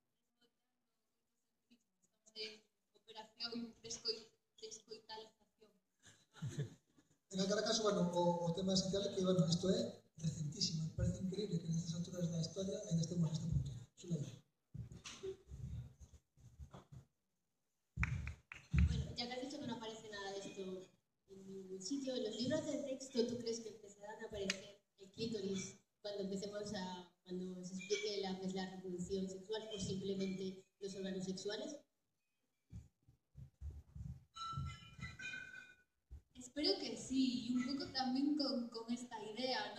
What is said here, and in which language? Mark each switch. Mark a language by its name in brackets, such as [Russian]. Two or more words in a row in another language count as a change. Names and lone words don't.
[Galician] Operación descoitalización. En cada caso, bueno, o tema esencial é que, bueno, isto é recentísimo, me parece increíble que nestas alturas da historia ainda estemos neste punto. Xulia. [Spanish] Bueno, ya que has dicho que no aparece nada de esto en ningún sitio, en los libros de texto, ¿tú crees que empezarán a aparecer el clítoris cuando se explique la reproducción sexual o simplemente los órganos sexuales? Espero que sí, y un poco también con esta idea, ¿no?